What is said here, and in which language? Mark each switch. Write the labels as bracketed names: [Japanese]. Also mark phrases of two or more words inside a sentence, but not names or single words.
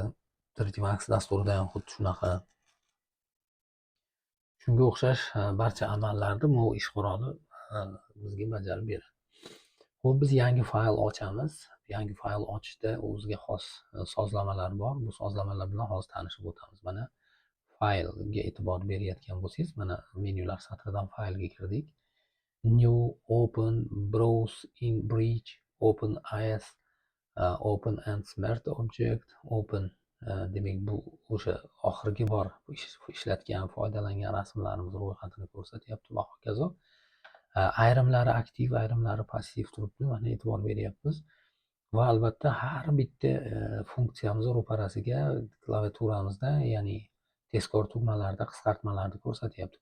[Uzbek] 3D Max dasturida ham xuddi shunaqa. Shunga o'xshash barcha amallarni mov ish quroli bizga bajarib beradi. Xo'p, biz yangi fayl ochamiz. Yangi fayl ochishda o'ziga xos sozlamalar bor. Bu sozlamalar bilan hozir tanishib o'tamiz. Mana faylga e'tibor berayotgan bo'lsangiz, mana menyular satridan faylga kirdik. [English] New, open, browse in bridge, open as, open and smart object, open. [Uzbek] Demak, bu o'sha oxirgi bor ishlatgan, foydalangan rasmlarimiz ro'yxatini ko'rsatyapti va hokazo. Ayrimlari aktiv, ayrimlari passiv turibdi. Mana e'tibor beryapmiz. Va albatta har bitta funksiyamiz ro'parasiga klaviaturamizda, ya'ni tezkor tugmalarda qisqartmalarni ko'rsatyapti.